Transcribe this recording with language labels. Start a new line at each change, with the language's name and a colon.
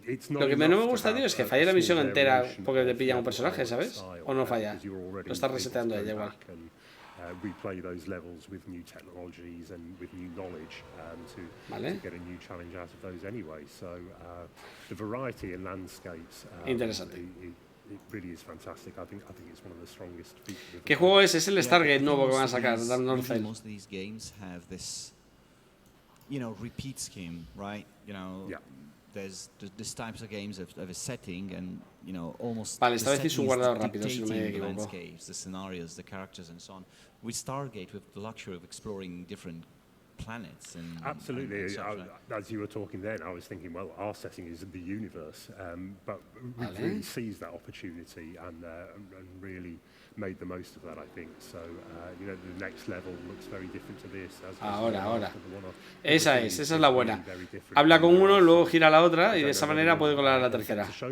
Spanish: Lo que no me gusta, tío, es que falle la misión entera porque te pillan un personaje, ¿sabes? O no falla. Lo estás reseteando ella igual.
English: Replay those levels with new technologies and with new knowledge to get a new challenge out of those anyway. So the variety in landscapes.
Spanish: Interesante.
English: It really is fantastic. I think it's one of the strongest features.
Spanish: ¿Qué juego es? Es el Stargate nuevo que van a sacar,
English: Most of these games have this, repeat scheme, right? There's types of games of a setting and almost.
Spanish: Vale, esta vez hice un guardado rápido, si no me equivoco.
English: The scenarios, the characters, and so on. With Stargate, we have the luxury of exploring different planets and absolutely and stuff, right? As you were talking then, I was thinking, well, our setting is the universe, but we've really seized that opportunity and really made the most of that, I think. So the next level looks very different to this.
Spanish: Ahora. Esa es la buena. Habla con uno, luego gira a la otra y de esa manera puede colar a la tercera.